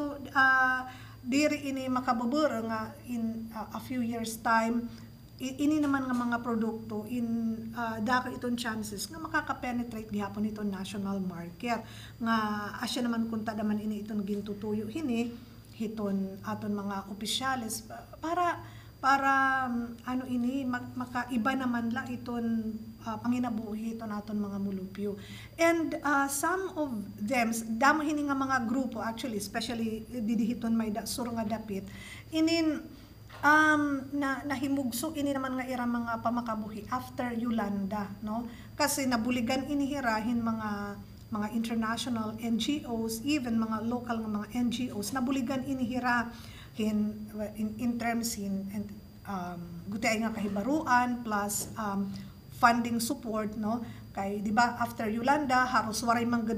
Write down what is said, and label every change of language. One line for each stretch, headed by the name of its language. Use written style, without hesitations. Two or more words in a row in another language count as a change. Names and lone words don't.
Waray: So diri ini makabubura nga
English: in a few years time
Waray: ini naman nga mga produkto in dako iton chances nga makaka-penetrate gihapon iton
English: national market
Waray: nga asya naman kunta naman ini iton gintutuyo hini hiton aton mga opisyales para ano ini makaiba naman la iton panginabuhi iton aton mga mulupyo
English: and some of them
Waray: damo hini nga mga grupo
English: actually especially
Waray: didihiton may sur nga dapit inin nahimugso ini naman nga ira mga pamakabuhi after Yolanda no kasi nabuligan inihirahin mga
English: international NGOs
Waray: even mga local nga mga NGOs nabuligan inihirahin
English: in terms
Waray: and gutay nga kahibaruan
English: plus funding support
Waray: no kay di ba after Yolanda haros waray manggad